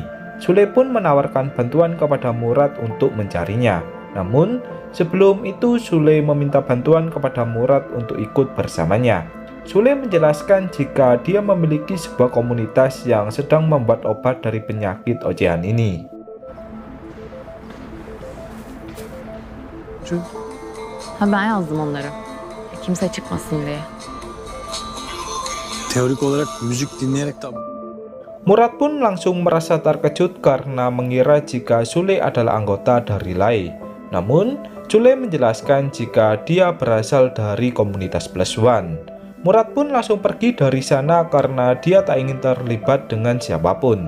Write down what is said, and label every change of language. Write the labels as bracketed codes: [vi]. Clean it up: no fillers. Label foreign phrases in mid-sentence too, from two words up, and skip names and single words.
[id] Sule pun menawarkan bantuan kepada Murad untuk mencarinya. Namun, sebelum itu Sule meminta bantuan kepada Murad untuk ikut bersamanya. Sule menjelaskan jika dia memiliki sebuah komunitas yang sedang membuat obat dari penyakit ocehan ini. [tr] Ben yazdım onları. Kimse çıkmasın diye. Teorik olarak müzik dinleyerek de... [id] Murad pun langsung merasa terkejut karena mengira jika Sule adalah anggota dari Lai. Namun, Sule menjelaskan jika dia berasal dari komunitas Plus One. Murad pun langsung pergi dari sana karena dia tak ingin terlibat dengan siapapun.